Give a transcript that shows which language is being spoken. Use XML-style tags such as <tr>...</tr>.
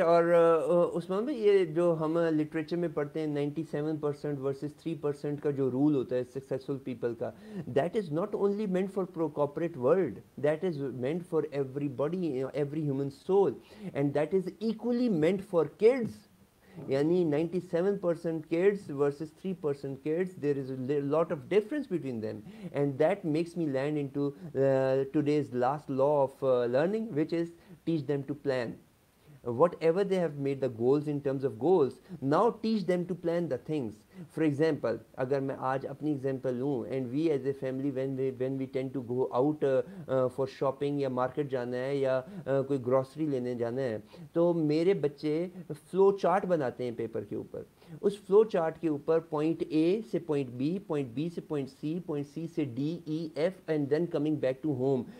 <ur>اور عثمان بھائی یہ جو ہم لٹریچر میں پڑھتے ہیں 97% ورسز 3% کا جو رول ہوتا ہے سکسیزفل پیپل کا,</ur> <en>That is not only meant for corporate world, that is meant for everybody, every human soul, and that is equally meant for kids. یعنی 97% kids versus 3% kids, there is a lot of difference between them, and that makes me land into today's last law of learning, which is teach them to plan. Whatever they have made the goals in terms of goals, now teach them to plan the things. For example,</en> <ur>اگر میں آج اپنی example لوں,</ur> <en>and we as a family when we tend to go out for shopping</en> <ur>یا market جانا ہے یا کوئی grocery لینے جانا ہے, تو میرے بچے فلو چارٹ بناتے ہیں پیپر کے اوپر. اس فلو چارٹ کے اوپر پوائنٹ اے سے پوائنٹ بی, پوائنٹ بی سے پوائنٹ سی, پوائنٹ سی سے D, E, F,</ur> <en>And then coming back to home.</en>